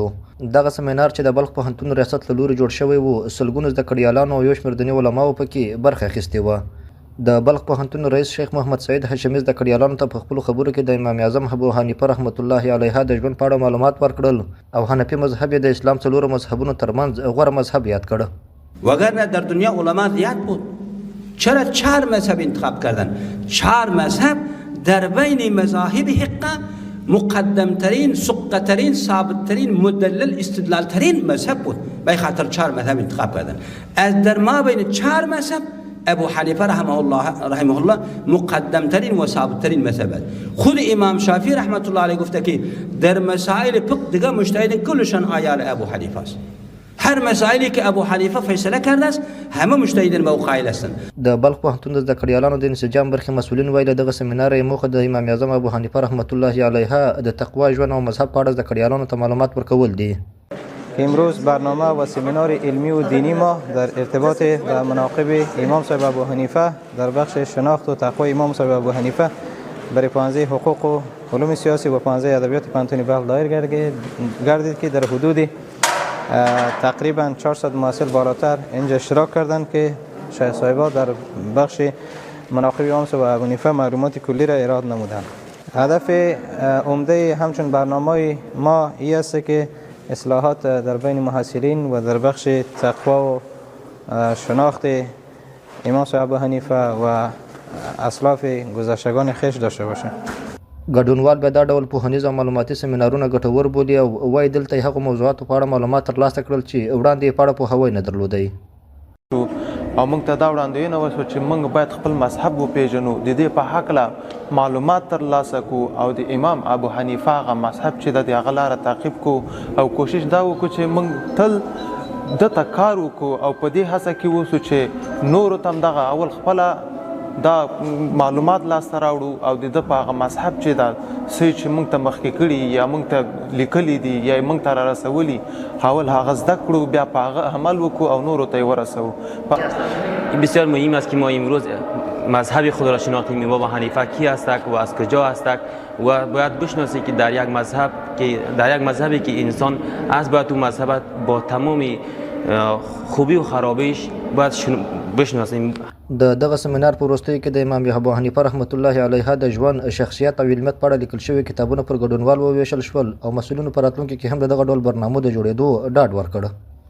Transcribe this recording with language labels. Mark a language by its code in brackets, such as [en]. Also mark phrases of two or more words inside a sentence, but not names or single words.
[ps] دغه سیمینار چې د بلخ پوهنتون ریاست له لوري جوړ شوی و، سلګونو زده کړیالانو او یو شمېر دیني علماو پکې برخه اخیستې وه. د بلخ پوهنتون رئیس شیخ محمد سعید هاشمي زده کړیالانو ته په خپلو خبرو کې د امام اعظم ابو حنیفه [ar] رحمت الله علیه [ps] د ژوند په اړه معلومات ورکړل او حنفي مذهب یې د اسلام څلورو مذهبونو ترمنځ غوره مذهب یاد کړ. [fa] وگرنه در دنیا علما زیاد بود. چرا 4 مذهب انتخاب کردن؟ 4 مذهب در بین مذاهب حقه مقدم ترین، سقه ترین، ثابت ترین، مدلل استدلال ترین مذهب بود. به خاطر 4 مذهب انتخاب کردن. از در ما بین 4 مذهب ابو حنیفه [ar] رحمه الله [fa] مقدم ترین و ثابت ترین مذهب است. خود امام شافعی [ar] رحمت الله علیه [fa] گفته که در مسائل فقه دیگه مجتهد کلشان آیال ابو حنیفه است. هر مسائلی که ابو حنیفه فیصله کرده است همه مجتهدین به او قائل هستند. [ps] د بلخ پوهنتون د زده کړیالانو د انسجام برخې مسؤلین ویل دغه سیمینار یې موخه د امام اعظم ابو حنیفه [ar] رحمت الله علیه [ps] د تقوا ژوند او مذهب په اړه زده کړیالانو ته معلومات ورکول دي. [fa] امروز برنامه و سمینار علمی و دینی ما در ارتباط به مناقب امام صاحب ابو حنیفه در بخش شناخت و تقوا امام صاحب ابو حنیفه برای پانزه حقوق و علوم سیاسی و پانزه ادبیات پانتون بلخ دایر گردید که در حدود تقریبا 400 محصل بالاتر اینجا اشتراک کردند که شیخ صاحبا در بخش مناقب امام صاحب ابو حنیفه معلومات کلی را ارائه نمودند. هدف عمده همچون برنامه ما این است که اصلاحات در بین محصلین و در بخش تقوا و شناخت امام صاحب ابو حنیفه و اسلاف گذشتگان خویش داشته باشه. [ps] ګډونوال به دا ډول پوهنیز او معلوماتي سیمینارونه ګټور بولي او وایي دلته یې هغو موضوعاتو په اړه معلومات ترلاسه کړل چې وړاندې یې په اړه پوهاوی نه درلودی. او موږ ته دا وړاندوینه وشوه چې موږ باید خپل مذهب وپېژنو، د دې په هکله معلومات ترلاسه کړو او د امام ابو حنیفه هغه مذهب چې د هغه لاره تعقیب کړو او کوشش دا وکړو چې موږ تل دته کار وکړو او په دې هڅه کې اوسو چې نورو ته هم دغه اول خپله دا معلومات لاسته راوړو او د ده په هغه مذهب چې دا څه چې موږ ته مخکې کړي یا موږ ته لیکلي دي یا موږ ته را رسولي اول هغه زده کړو، بیا په هغه عمل وکړو او نورو ته یې ورسوو. [fa] بسیار مهم است که ما امروز مذهب خود را شناختیم، امام ابو حنیفه کی هستند و از کجا هستند و باید بشناسیم که در یک مذهبی که انسان از باید اون مذهب با تمام خوبی و خرابیش باید بشناسیم. [ps] د دغه سیمینار په وروستیو کې د امام ابو حنیفه [ar] رحمت الله علیه [ps] د ژوند، شخصیت او علمیت په اړه لیکل شوي کتابونه پر ګډونوال وویشل شول او مسؤلینو په راتلونکي کې هم د دغه ډول برنامو د جوړېدو ډاډ ورکړ.